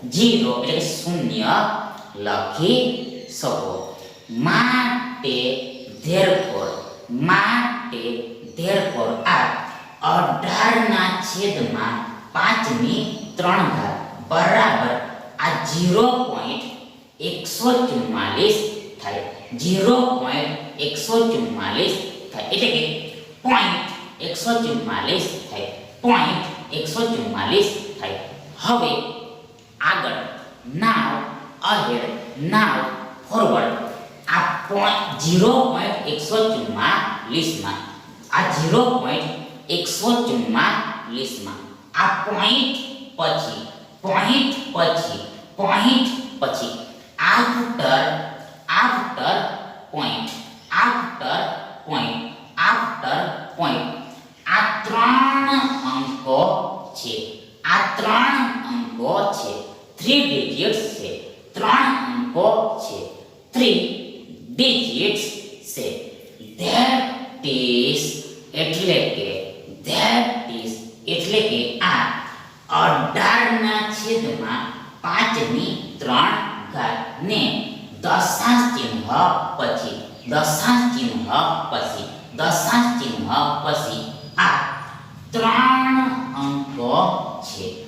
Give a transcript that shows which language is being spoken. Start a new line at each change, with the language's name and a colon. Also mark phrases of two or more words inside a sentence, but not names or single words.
Gujarati: માટે therefore આ 18/5 બરાબર આ 0.144 થાય. 0.144 થાય એટલે કે પોઈન્ટ 144 થાય. હવે આગળ
English: now ahead now forward
Gujarati: આ 0.144 માં આ 0.144 માં આ પોઈન્ટ પછી
English: after point
Gujarati: આ 3 અંકો છે. 3 digits છે. 3 digits છે.
English: that is
Gujarati: એટલે કે આ 18/5 ને દશાંશ ચિહ્ન પછી આ 3 અંકો છે.